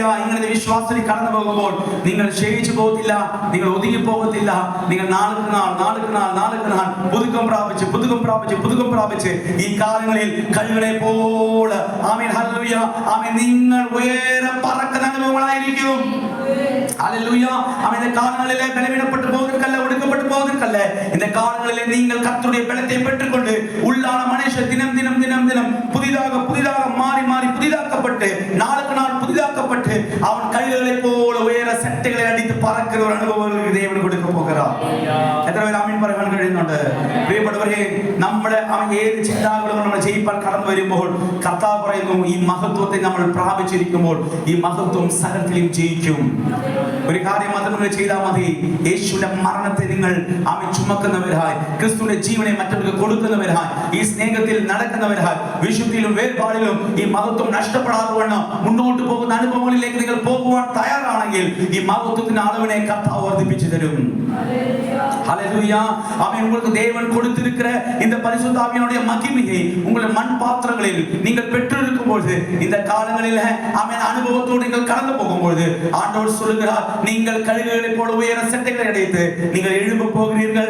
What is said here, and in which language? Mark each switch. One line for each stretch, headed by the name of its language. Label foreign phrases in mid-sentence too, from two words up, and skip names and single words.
Malayalam: ഇങ്ങനത്തെ വിശ്വാസത്തിൽ കടന്നു പോകുമ്പോൾ നിങ്ങൾ ക്ഷയിച്ചു പോകത്തില്ല, നിങ്ങൾ ഒതുങ്ങി പോകത്തില്ല. നിങ്ങൾ നാൾക്ക് നാൾ നാൾക്ക് നാൾ നാൾക്ക് നാൾ പുതുക്കം പ്രാപിച്ച് പുതുക്കം പ്രാപിച്ച് പുതുക്കം പ്രാപിച്ച് ഈ കാലങ്ങളിൽ കഴിവുകളെ പോലെ ആമേൻ ഹല്ലേലൂയ ആമേൻ നിങ്ങൾ ഉയരം പറക്കുന്ന അനുഭവങ്ങളായിരിക്കും. ഹല്ലേലൂയ. ആമേൻ.
Tamil: இந்த காலங்களிலே பலவீனப்பட்டு போவதற்கல்ல, ஒடுக்கப்பட்டு போவதற்கல்ல, இந்த காலங்களிலே நீங்கள் கர்த்தருடைய பலத்தை பெற்றுக்கொண்டு உள்ளான மனுஷன் தினம் தினம் தினம் தினம் புதிதாக புதிதாக மாறி மாறி புதிதாக்கப்பட்டு நாளுக்கு நாள் புதிதாக்கப்பட்டு அவன் கைகளை போல உயர சட்டைகளை அடித்து பறக்கிற ஒரு അനുഭവം தேவன் കൊടുக்க போகிறார்.
Malayalam: എത്ര പേർ ആമേൻ പറയാൻ കഴിയുന്നുണ്ട്? പ്രിയപ്പെട്ടവരെ, നമ്മുടെ ഏത് ചിന്താകളും നമ്മുടെ ചെയ്യിപ്പാൻ കടന്നു വരുമ്പോൾ കർത്താവ് പറയുന്നു, ഈ മഹത്വത്തെ നമ്മൾ പ്രാപിച്ചിരിക്കുമ്പോൾ ഈ മഹത്വം സകലത്തിലും ജയിക്കും. ഒരു കാര്യം മാത്രം നിങ്ങൾ ചെയ്താൽ മതി. യേശുവിന്റെ മരണത്തെ നിങ്ങൾ ചുമക്കുന്നവരായി, ക്രിസ്തുവിന്റെ ജീവനെ മറ്റവർക്ക് കൊടുക്കുന്നവരായി, ഈ സ്നേഹത്തിൽ നടക്കുന്നവരായി, വിശുദ്ധിയിലും വേർപാടിലും ഈ മഹത്വം നഷ്ടപ്പെടാതെ വണ്ണം മുന്നോട്ട് പോകുന്ന അനുഭവങ്ങളിലേക്ക് നിങ്ങൾ പോകുവാൻ തയ്യാറാണെങ്കിൽ ഈ മഹത്വത്തിന്റെ അളവിനെ കർത്താവ് വർദ്ധിപ്പിച്ചു തരും.
Tamil: ஹல்லேலூயா. ஆமென். உங்களுக்கு தேவன் கொடுத்திருக்கிற இந்த பரிசுத்த ஆவியானுடைய மகிமையை உங்கள் மண் பாத்திரங்களில் நீங்கள் பெற்றிருக்கும் பொழுது, இந்த காலங்களில் ஆமென் அனுபவத்தோடு நீங்கள் கடந்து போகும்போது ஆண்டவர் சொல்லுகிறார், நீங்கள் கழுகுகளைப் போல உயர செட்டைகளை அடைத்து நீங்கள் எழும்ப போகிறீர்கள்.